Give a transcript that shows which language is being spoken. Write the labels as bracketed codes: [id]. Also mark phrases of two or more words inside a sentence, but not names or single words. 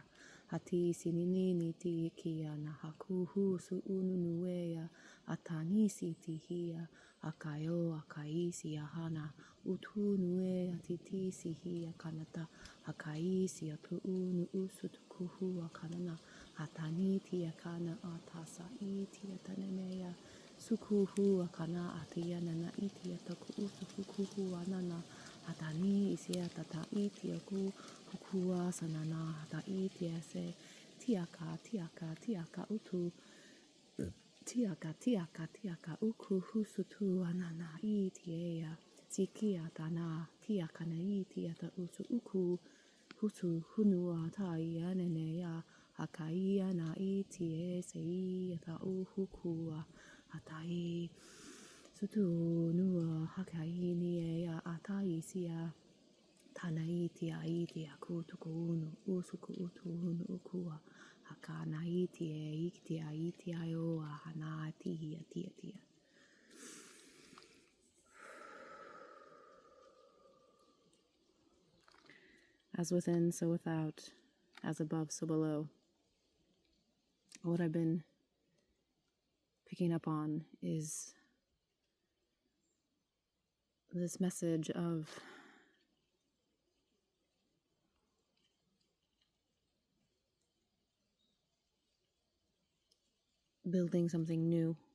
[en] Hati sinini niti iki ana hakuhu su ununuea atanisi tihia akayo akaisi ahana utunue atiti sihi akanata akaisi atu unu usutukuhu akanana ataniti akana atasa iti atanenea sukuhu akana atiyana na iti ataku usukuhu anana atani isi atata iti aku hukua sanana ata iti ase tiaka utu tiaka uku husutu anana iti ea tiki atana tiaka na iti ata usu uku husu hunua tai anene ya akaia na iti ese ata uhukua atai sutu nua hakai ni ea atai sia tanaiti aiti akutuku unu usuku utu unu ukua hakana iti aio hana tia. As within, so without, as above, so below. What I've been picking up on is this message of building something new.